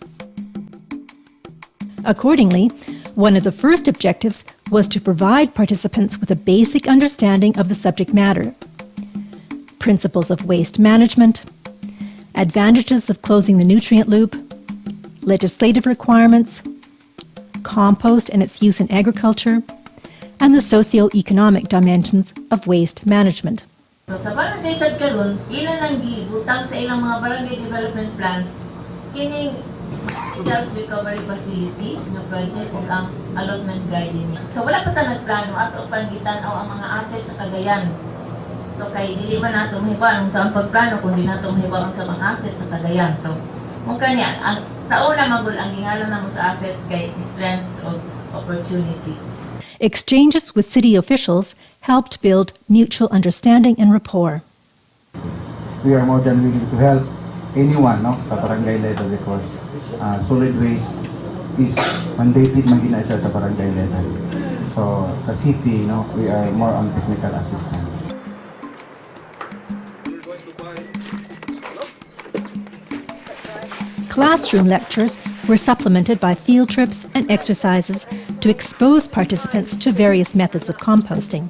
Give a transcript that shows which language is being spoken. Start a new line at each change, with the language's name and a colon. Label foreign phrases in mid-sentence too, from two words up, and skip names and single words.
English: Accordingly, one of the first objectives was to provide participants with a basic understanding of the subject matter, principles of waste management, advantages of closing the nutrient loop, legislative requirements, compost and its use in agriculture, and the socio-economic dimensions of waste management.
Cebuano: So sa barangay sad karon, ilan ang gibutang sa ilang mga barangay
English: development plans
Cebuano: kining
English: gas recovery facility
Cebuano: na project ug ang
English: allotment gardening.
Cebuano: So wala pa ta nagplano ato pangitan-aw ang mga assets sa Cagayan. So kay dili man nato mahibaw sa ang pagplano kung di nato mahibaw sa mga assets sa Cagayan. So mong kanya ang sa una magul ang gingalan namo sa assets kay
English: strengths of opportunities. Exchanges with city officials helped build mutual understanding and rapport. We are more than willing to help anyone, no, sa barangay level because solid waste is mandated
Cebuano: man din isa sa
English: barangay level.
Cebuano: So sa city, no,
English: we are more on technical assistance. Classroom lectures were supplemented by field trips and exercises to expose participants to various methods of composting.